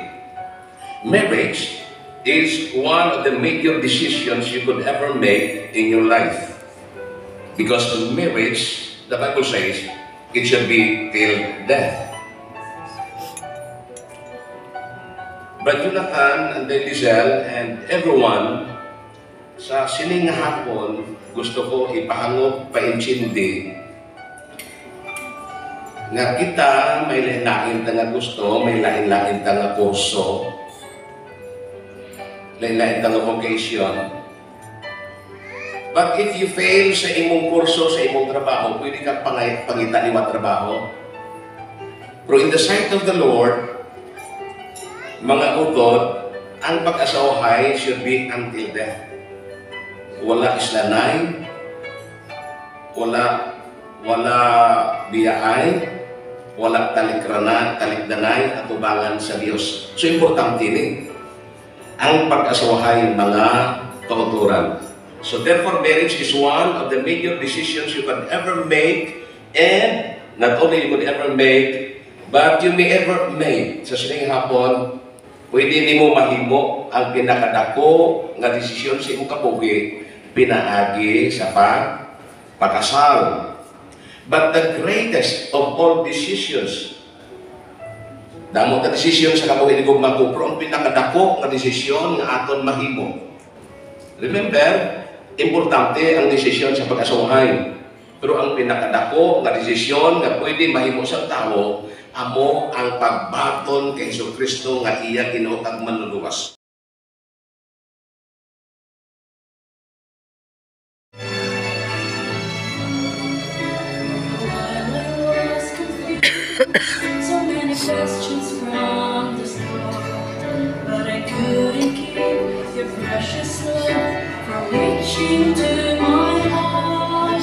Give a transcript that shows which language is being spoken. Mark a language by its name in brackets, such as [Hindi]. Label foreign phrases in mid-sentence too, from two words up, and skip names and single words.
[English] Marriage is one of the major decisions you could ever make in your life. Because in marriage, the Bible says, it should be till death. But Jonathan and Lizelle and everyone, [Hiligaynon] sa sining hapon, gusto ko ipahangop, paintindi, nga kita may lain-lain nga gusto, may lain-lain nga kurso, lain-lain nga vocation. [English] But if you fail [Cebuano] sa imong kurso, sa imong trabaho, pwede kang pangita ni trabaho. [English] Pero in the sight of the Lord, [Cebuano] mga utod, ang pag-asawahay [English] should be until death. [Cebuano] Wala islanay, wala biyaay, wala talikdanay, atubangan sa Diyos. So importante ni ang pag-asawahay mga kauturan. [English] So therefore, marriage is one of the major decisions you can ever make, and not only you could ever make, but you may ever make. [Hiligaynon] Sa sining hapon, pwede nimo mahimo ang pinakadako nga desisyon sa imong kabuhi pinaagi sa pagkasal. [English] But the greatest of all decisions, [Hiligaynon] damo ka desisyon sa kabuhi ni gugma ko, pero ang pinakadako nga desisyon nga aton mahimo. Remember, importante ang desisyon sa pag-asawahay. Pero ang pinakadako nga desisyon nga pwede mahimo sa tao, amo ang pagbaton kay Jesucristo nga iya Ginoo kag manluluwas. [English] So many questions from the start, but I couldn't keep your precious love from reaching to my heart.